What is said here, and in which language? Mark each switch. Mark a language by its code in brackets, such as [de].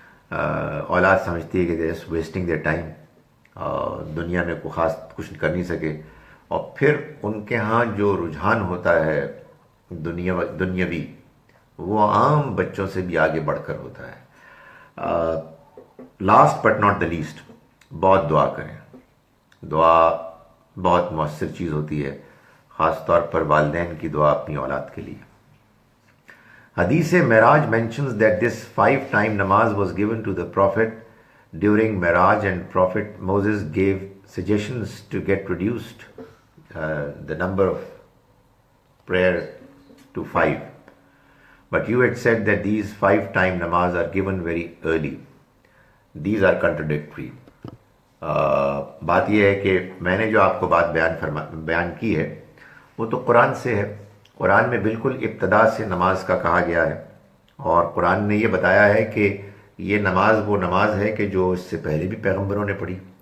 [ur] اولاد سمجھتی ہے کہ [en] they just wasting their time, [ur] دنیا میں کوئی خاص کچھ کر نہیں سکے، اور پھر ان کے ہاں جو رجحان ہوتا ہے دنیاوی، وہ عام بچوں سے بھی آگے بڑھ کر ہوتا ہے. [en] last but not the least, [ur] بہت دعا کریں. دعا بہت مؤثر چیز ہوتی ہے، خاص طور پر والدین کی دعا اپنی اولاد کے لیے. [en] حدیث معراج mentions that this 5-time namaz was given to the Prophet during Miraj, and Prophet Moses gave suggestions to get reduced the number of prayer to 5. But you had said that these 5-time namaz are given very early. These are contradictory. [ur] بات یہ ہے کہ میں نے جو آپ کو بات بیان کی ہے وہ تو قرآن سے ہے. قرآن میں بالکل ابتدا سے نماز کا کہا گیا ہے، اور قرآن نے یہ بتایا ہے کہ یہ نماز وہ نماز ہے کہ جو اس سے پہلے بھی پیغمبروں نے پڑھی.